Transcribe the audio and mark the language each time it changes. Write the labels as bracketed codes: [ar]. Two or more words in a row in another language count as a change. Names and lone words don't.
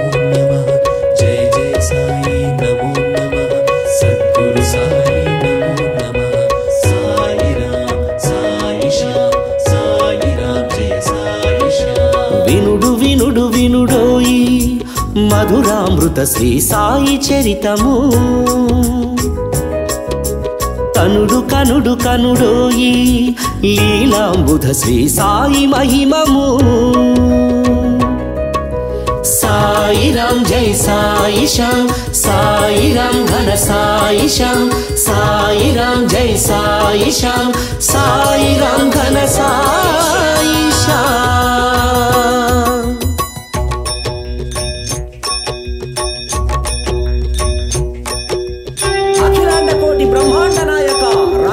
[sa] नमः जय जय साई नमो नमः सद्गुरु साई नमो नमः साई राम साई श्याम साई राम जय साई श्याम [te] వినుడు వినుడు వినుడోయి మధురామృత శ్రీ సాయి చరితము కనుడు కనుడు కనుడోయి లీలాంబుధ శ్రీ సాయి మహిమము [sa] సాయి రామ్ జై సాయి శ్యామ్ సాయి రామ్ ఘన సాయి శ్యామ్ సాయి రామ్ జై సాయి శ్యామ్ సాయి రామ్ ఘన సాయి శ్యామ్ అఖిలాండ కోటి బ్రహ్మాండ నాయక